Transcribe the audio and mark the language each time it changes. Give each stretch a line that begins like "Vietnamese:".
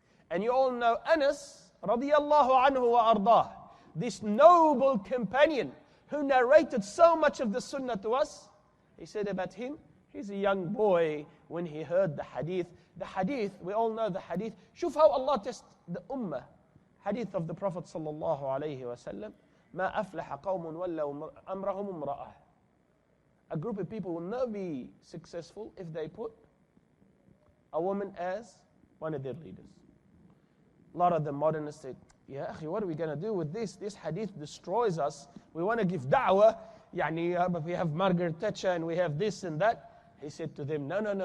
English: And you all know Anas radiyallahu anhu wa ardah, this noble companion who narrated so much of the Sunnah to us. He said about him, he's a young boy when he heard the hadith. The hadith, we all know the hadith. Shuf how Allah tests the ummah. Hadith of the Prophet sallallahu alayhi wa sallam.
Arabic: ما أفلح قوم ولوا أمرهم امرأة.
English: A group of people will never be successful if they put a woman as one of their leaders. A lot of the modernists said, yeah, akhi, what are we going to do with this? This hadith destroys us. We want to give da'wah. But we have Margaret Thatcher and we have this and that. He said to them, no.